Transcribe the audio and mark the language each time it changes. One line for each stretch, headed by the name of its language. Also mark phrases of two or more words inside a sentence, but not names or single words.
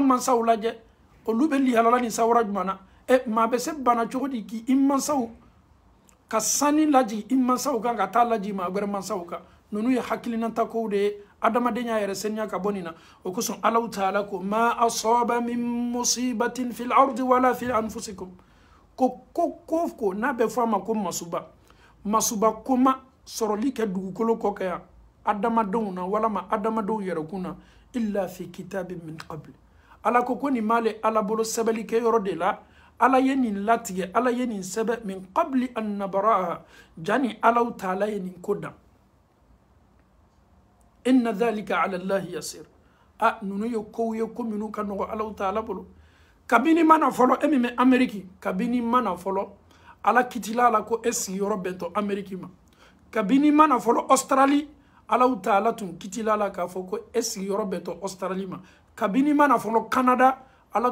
Bambara: mansaw lajɛ olu bɛ lihalala ni sawara jumɛn na maa bɛ se bana cogo di k'i mansaw ka sani laji i mansaw kan ka taa laji maa wɛrɛ mansaw kan ninnu ye hakilinata kow de ye adamadenya yɛrɛ seniya ka bɔ nin na o kosɔn alaw taala ko ma
Arabic: asaba min musibatin fil ardi wala fi anfusikum
Bambara: ko n'a bɛ fɔ a ma ko masuba koma sɔrɔli kɛ dugukolo kɔ kɛ yan adamadenw na walama adamadenw yɛrɛ kun na
Arabic: illa fi kitabin min qabl
Bambara: ala ko nin m'ale ala bolo sɛbɛli kɛ yɔrɔ de la ala ye nin latigɛ ala ye nin sɛbɛ
Arabic: min qabli an nabaraha
Bambara: jani alaw taala ye nin ko dan
Arabic: inna dhalika ala allahi yasir
Bambara: nunu ye kow ye ko minnu ka nɔgɔ alaw taala bolo kabini mana fɔlɔ min bɛ ameriki kabini mana fɔlɔ ala kitila la ko e sigiyɔrɔ bɛntɔ ameriki ma kabini mana fɔlɔ australie alaw taala tun kitila la k'a fɔ ko e sigiyɔrɔ bɛntɔ australie ma kabini mana fɔlɔ canada ala